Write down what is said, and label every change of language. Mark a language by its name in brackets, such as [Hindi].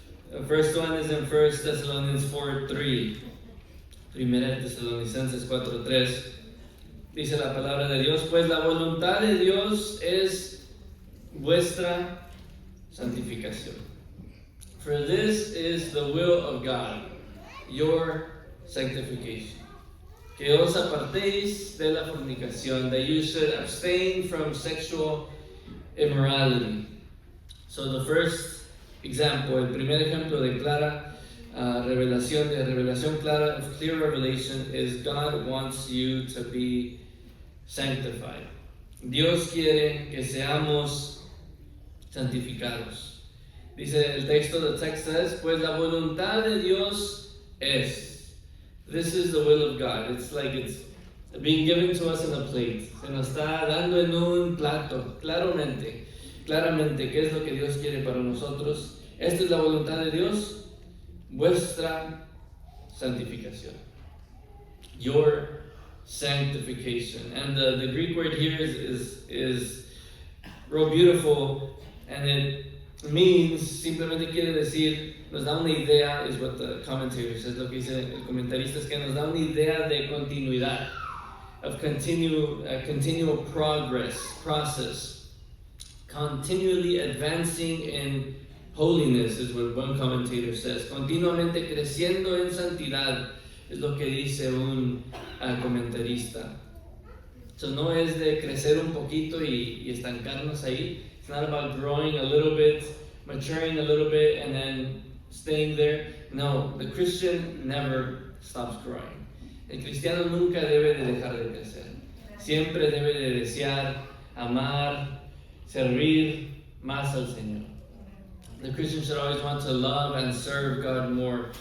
[English] The first one is in 1 Thessalonians 4:3. [Spanish] Primera de Tesalonicenses 4:3. Dice la palabra de Dios, pues la voluntad de Dios es vuestra santificación. [English] For this is the will of God, your sanctification. [Spanish] Que os apartéis de la fornicación, [English] that you should abstain from sexual immorality. So the first example, [Spanish] el primer ejemplo de clara revelación clara, [English] of clear revelation, is God wants you to be sanctified. [Spanish] Dios quiere que seamos santificados. Dice el texto, [English] the text says, [Spanish] pues la voluntad de Dios es. [English] This is the will of God. It's like it's being given to us in a plate. [Spanish] Se nos está dando en un plato, claramente, qué es lo que Dios quiere para nosotros. Esta es la voluntad de Dios, vuestra santificación. [English] Your sanctification. And the Greek word here is real beautiful, and it means, [Spanish] simplemente quiere decir, nos da una idea, [English] is what the commentator says, [Spanish] lo que dice el comentarista es que nos da una idea de continuidad, [English] of continual process, continually advancing in holiness, is what one commentator says, [Spanish] continuamente creciendo en santidad, es lo que dice un comentarista. So no es de crecer un poquito y estancarnos ahí. [English] It's not about growing a little bit, maturing a little bit, and then staying there. No, the Christian never stops growing. [Spanish] El cristiano nunca debe de dejar de crecer. Siempre debe de desear, amar, servir más al Señor. [English] The Christian should always want to love and serve God more.